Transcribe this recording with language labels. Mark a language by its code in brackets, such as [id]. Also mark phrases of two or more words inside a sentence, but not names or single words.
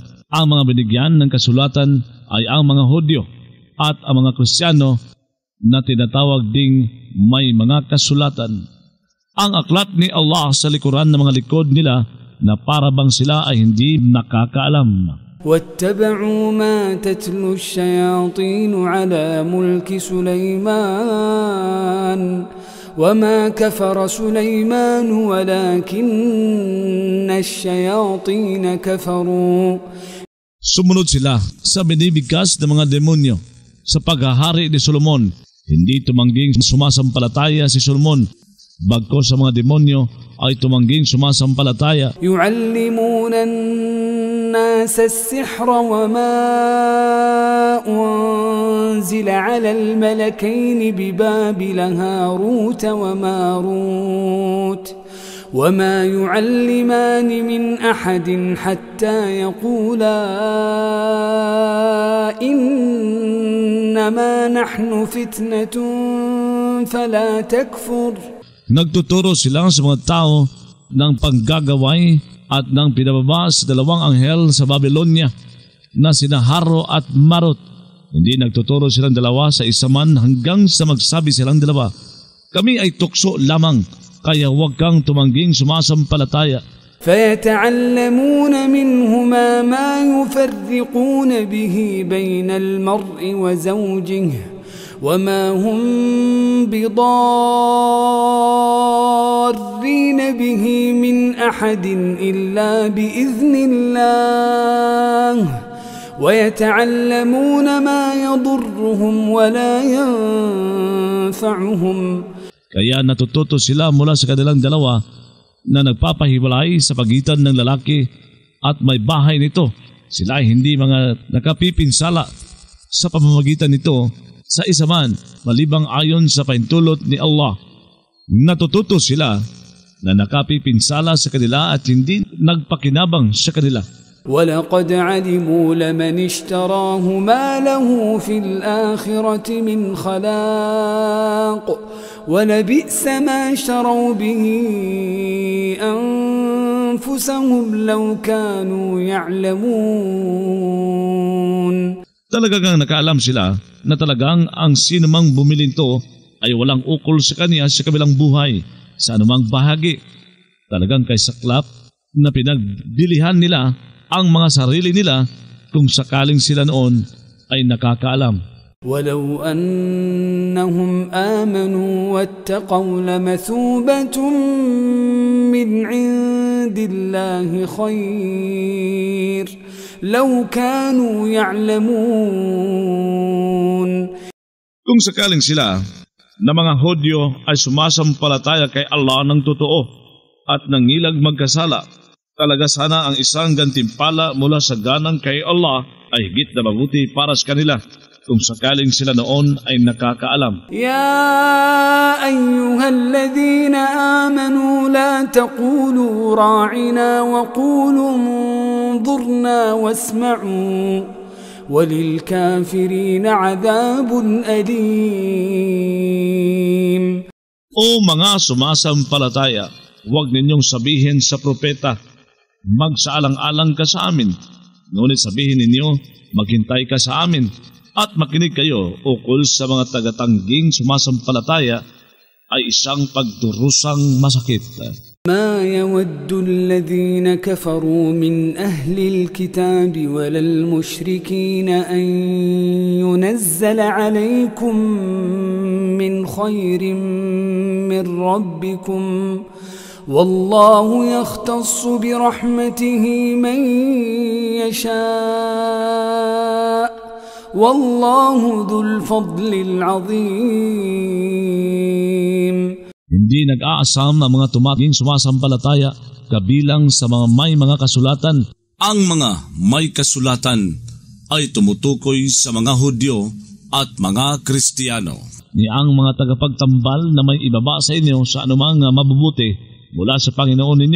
[tl] Ang mga binigyan ng kasulatan ay ang mga Hudyo, at ang mga Kristiyano na tinatawag ding may mga kasulatan. Ang aklat ni Allah sa likuran ng mga likod nila na para bang sila ay hindi nakakaalam. [ar] واتبعوا ما تتلو الشياطين على ملك سليمان وما كفر سليمان ولكن الشياطين كفروا. [tl] Sumunod sila sa binibigkas ng mga demonyo sa paghahari ni Solomon. Hindi tumangging sumasampalataya si Solomon, bagkos sa mga demonyo ay tumangging sumasampalataya. [ar] يعلمون الناس السحر وما أنزل على الملكين ببابل هاروت وماروت وما يعلمان من أحد حتى يقولا إنما نحن فتنة فلا تكفر. [tl] Nagtuturo sila sa mga tao ng panggagaway at ng pinababa sa dalawang anghel sa Babylonia na sina Haro at Marut. Hindi nagtuturo silang dalawa sa isa man hanggang sa magsabi silang dalawa, kami ay tukso lamang, kaya huwag kang tumangging sumasampalataya. [ar] فيتعلمون منهما ما يفرقون به بين المرء وزوجه وما هم بضارين به من أحد إلا بإذن الله ويتعلمون ما يضرهم ولا ينفعهم. [tl] Kaya natututo sila mula sa kanilang dalawa na nagpapahiwalay sa pagitan ng lalaki at may bahay nito. Sila ay hindi mga nakapipinsala sa pamamagitan nito sa isa man, malibang ayon sa paintulot ni Allah. Natututo sila na nakapipinsala sa kanila at hindi nagpakinabang sa kanila. [ar] وَلَقَدْ عَلِمُوا لَمَنِ اشْتَرَاهُ مَا لَهُ فِي الْآخِرَةِ مِنْ خَلَاقٍ وَلَبِئْسَ مَا شَرَوْا بِهِ أَنفُسَهُمْ لَوْ كَانُوا يَعْلَمُونَ. [tl] Talagang nakaalam sila na talagang ang sinumang bumili nito ay walang ukol sa kanya sa kabilang buhay sa anumang bahagi. Talagang kay saklap na pinagbilihan nila ang mga sarili nila kung sakaling sila noon ay nakakaalam. [ar] وَلَوْ أَنَّهُمْ آمَنُوا وَاتَّقَوْا لَمَثُوبَةٌ مِّنْ عِندِ اللَّهِ خَيْرٌ لَوْ كَانُوا يَعْلَمُونَ. [tl] Kung sakaling sila na mga Hudyo ay sumasampalataya kay Allah ng totoo at nangilag magkasala, talaga sana ang isang gantimpala mula sa ganang kay Allah ay higit na mabuti para sa kanila kung sakaling sila noon ay nakakaalam. [ar] يا أيها الذين آمنوا لا تقولوا راعنا وقولوا انظرنا واسمعوا وللكافرين عذاب أليم. [tl] O mga sumasampalataya, huwag ninyong sabihin sa propeta, magsaalang-alang ka sa amin. Ngunit sabihin ninyo, maghintay ka sa amin at makinig kayo ukol sa mga tagatangging sumasampalataya ay isang pagdurusang masakit. [ar] ما يود الذين كفروا من أهل الكتاب ولا المشركين أن ينزل عليكم من خير من ربكم والله يختص برحمته من يشاء والله ذو الفضل العظيم. [tl] Hindi nag-aasam ang mga tumating sumasampalataya kabilang sa mga may mga kasulatan. Ang mga may kasulatan ay tumutukoy sa mga Hudyo at mga Kristiyano. Ni ang mga tagapagtambal na may ibaba sa inyo sa anumang mabubuti mula sa Panginoon ninyo.